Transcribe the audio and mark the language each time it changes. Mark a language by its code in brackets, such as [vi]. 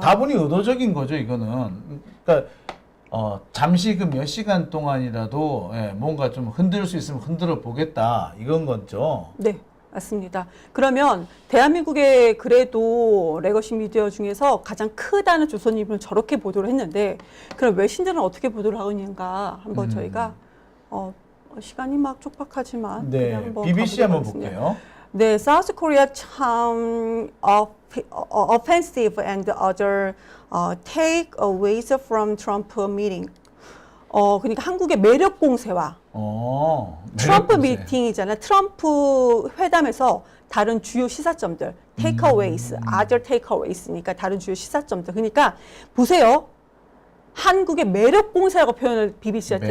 [ko] 다분히 의도적인 거죠, 이거는. 그러니까 잠시 그 몇 시간 동안이라도 뭔가 좀 흔들 수 있으면 흔들어 보겠다 이건 거죠. 네, 맞습니다. 그러면 대한민국의 그래도 레거시 미디어 중에서 가장 크다는 조선일보는 저렇게 보도를 했는데 그럼 외신들은 어떻게 보도를 하고 있는가 한번 저희가 시간이 막 촉박하지만 네, 그냥 한번 BBC 한번 가보도록 하겠습니다. 볼게요. [en] 네, South Korea 참 offensive and other takeaways from Trump meeting. [ko] 그러니까 한국의 매력 공세와 트럼프 매력 공세. 미팅이잖아요. 트럼프 회담에서 다른 주요 시사점들, [en] takeaways, other takeaways [ko] 니까 다른 주요 시사점들. 그러니까 보세요. 한국의 매력 공세라고 표현을 BBC한테